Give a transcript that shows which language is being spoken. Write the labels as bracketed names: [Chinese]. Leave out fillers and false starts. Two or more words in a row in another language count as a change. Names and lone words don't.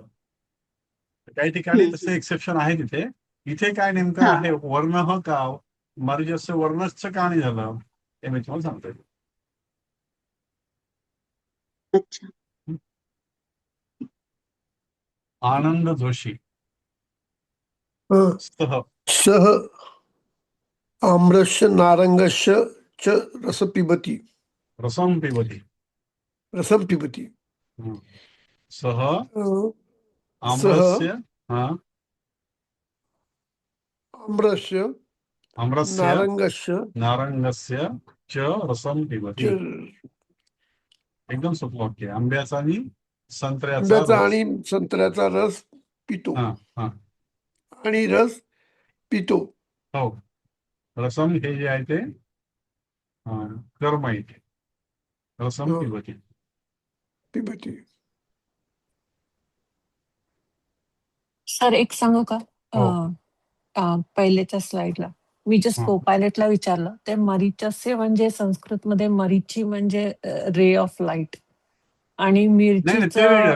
[Marathi] काही ठिकाणी तसे एक्सेप्शन आहे तिथे. इथे काय नेमकं हा आहे, वर्ण का मरीचस्य वर्णच का नाही झालं हे मी तुम्हाला सांगतोय. अच्छा. आनंद जोशी सह [Sanskrit] सह आम्रस्य नारंगस्य च रस पिबती. रसम पिबती. रसम पिबती. सह सह आम्रस्य हा आम्रस्य आम्रस्य नारंगस्य नारंगस्य च रसम पिबती. [Marathi] एकदम सोपं वाक्य. आंब्याचा आणि संत्र्याचा आंब्याचा रस. आणि संत्र्याचा रस पितो. हा हा आणि रस पितो. हो रसम हे जे आहे ते कर्म आहे ते. [Sanskrit] रसम पिबती. पिबती. [Marathi] सर एक सांगू का? हो. पहिल्याच्या स्लाइडला मी जस्ट कोपायलटला विचारलं, ते मरीचस्य म्हणजे संस्कृतमध्ये मरीची म्हणजे [English] ray of light, [Marathi] आणि नाही ते वेगळं,